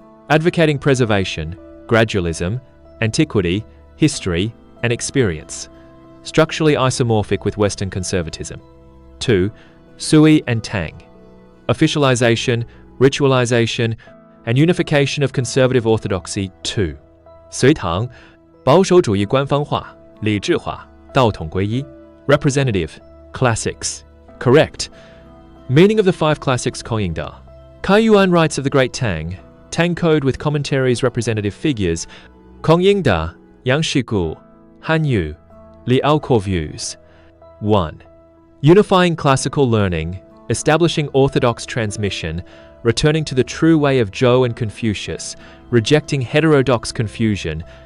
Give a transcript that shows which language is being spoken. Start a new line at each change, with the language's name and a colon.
English: Advocating preservation, gradualism, antiquity, history, and experience. Structurally isomorphic with Western conservatism. 2. Sui and Tang. Officialization, ritualization, and unification of conservative orthodoxy. 2.
Chinese: 隋唐，保守主义官方化、理智化、道统归一。
English: Representative, classics. Correct. Meaning of the 5 classics 孔颖德. Kaiyuan Rites of the Great Tang, Tang Code with commentaries representative figures, 孔颖德, Yang Shigu, Han Yu, Liao core views. 1. Unifying classical learning, establishing orthodox transmission, returning to the true way of Zhou and Confucius, rejecting heterodox confusion.